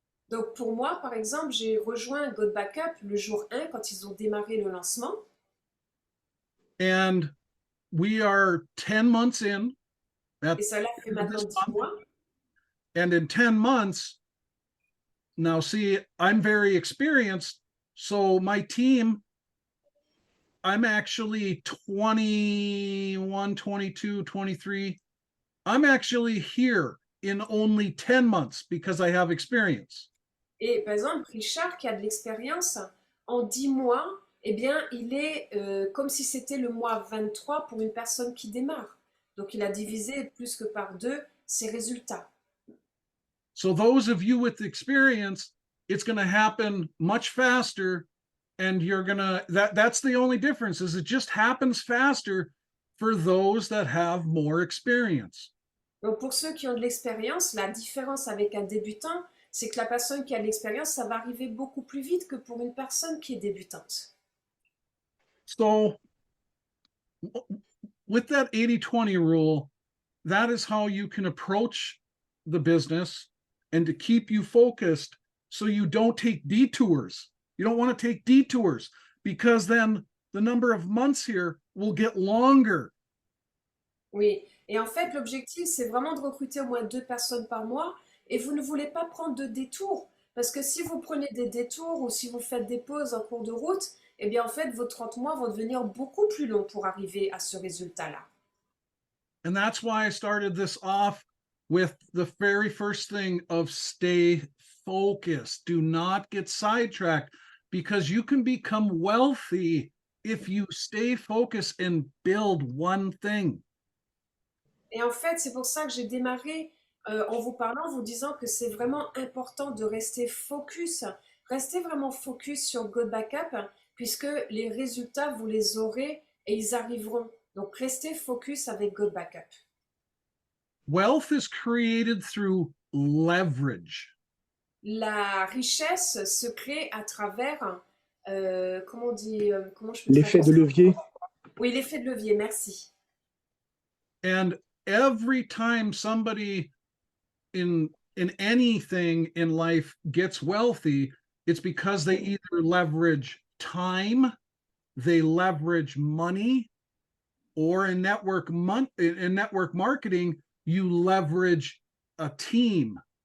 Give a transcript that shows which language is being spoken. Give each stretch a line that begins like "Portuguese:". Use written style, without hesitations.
French: Donc, pour moi, par exemple, j'ai rejoint Got Backup le jour 1 quand ils ont démarré le lancement.
English: And we are 10 months in.
French: Et ça fait maintenant 10 mois.
English: And in 10 months, now see, I'm very experienced. So my team, I'm actually 21, 22, 23. I'm actually here in only 10 months because I have experience.
French: Et par exemple, Richard, qui a de l'expérience, en 10 mois, eh bien, il est comme si c'était le mois 23 pour une personne qui démarre. Donc, il a divisé plus que par deux ses résultats.
English: So those of you with experience, it's going to happen much faster, and you're going to, that's the only difference, is it just happens faster for those that have more experience.
French: Donc, pour ceux qui ont de l'expérience, la différence avec un débutant, c'est que la personne qui a de l'expérience, ça va arriver beaucoup plus vite que pour une personne qui est débutante.
English: So with that 80-20 rule, that is how you can approach the business and to keep you focused so you don't take detours. You don't want to take detours because then the number of months here will get longer.
French: Oui, et en fait, l'objectif, c'est vraiment de recruter au moins deux personnes par mois et vous ne voulez pas prendre de détours. Parce que si vous prenez des détours ou si vous faites des pauses en cours de route, eh bien en fait, vos 30 mois vont devenir beaucoup plus longs pour arriver à ce résultat-là.
English: And that's why I started this off with the very first thing of stay focused. Do not get sidetracked because you can become wealthy if you stay focused and build one thing.
French: Et en fait, c'est pour ça que j'ai démarré en vous parlant, vous disant que c'est vraiment important de rester focus. Restez vraiment focus sur Go Backup puisque les résultats, vous les aurez et ils arriveront. Donc, restez focus avec Go Backup.
English: Wealth is created through leverage.
French: La richesse se crée à travers, comment on dit, comment je peux L'effet de levier. Oui, l'effet de levier, merci.
English: And every time somebody in anything in life gets wealthy, it's because they either leverage time, they leverage money, or in network marketing, you leverage a team.